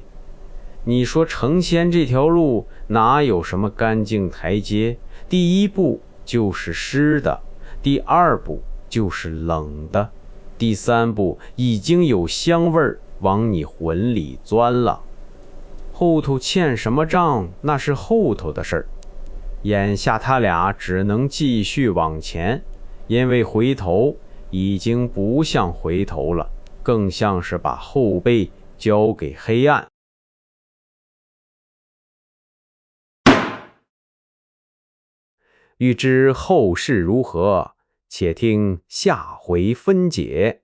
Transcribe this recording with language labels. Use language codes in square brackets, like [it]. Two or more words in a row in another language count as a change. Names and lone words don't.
[zh] 你說成仙這條路哪有什麼乾淨台階？第一步就是濕的，第二步就是冷的。第三步已经有香味儿往你魂裡鑽了。后頭欠什麼賬，那是後頭的事兒。眼下他倆只能繼續往前，因為回頭已經不像回頭了，更像是把後背交給黑暗。欲知後事如何，且聽下回分解。